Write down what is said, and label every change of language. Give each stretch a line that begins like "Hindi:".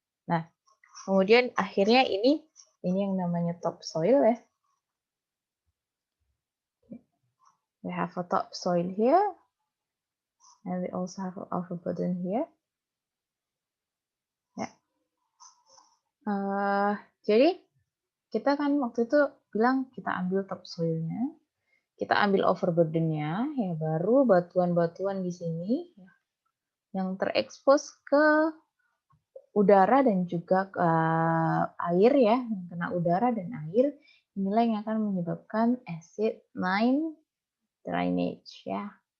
Indonesian: Nah, kemudian akhirnya ini yang namanya topsoil ya.
English: We have a topsoil here, and we also have an overburden here.
Indonesian: Ya. Jadi kita kan waktu itu bilang kita ambil topsoilnya, kita ambil overburdennya, ya baru batuan-batuan di sini ya, yang terekspos ke udara dan juga ke air ya, yang kena udara dan air, inilah yang akan menyebabkan acid mine drainage ya.